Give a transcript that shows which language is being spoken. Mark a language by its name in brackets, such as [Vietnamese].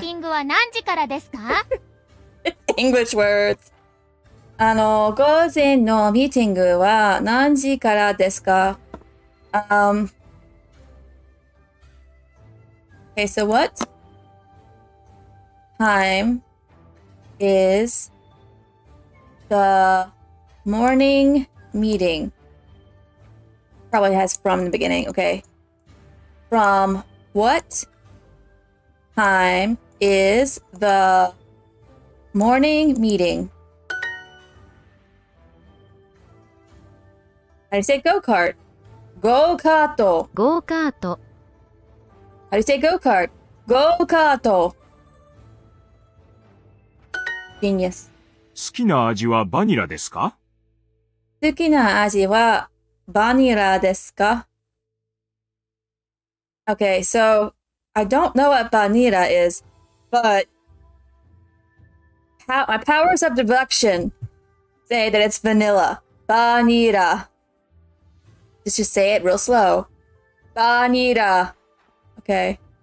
[Japanese] ティングは何時からですか [English] to English words. [Japanese] 午前のミーティングは何時からですか? [English] Okay, so what time is the morning meeting? Probably has from in the beginning. Okay. From what time is the morning meeting? How do you say go-kart? Go-kart. [Japanese] ゴーカート。 [English] How do you say go-kart? Go-kart. Genius. [Japanese] 好きな味はバニラですか？好きな味はバニラですか? [English] Okay, so I don't know what vanilla is, but my powers of deduction say that it's vanilla. Vanilla. Just say it real slow. Vanilla. Okay.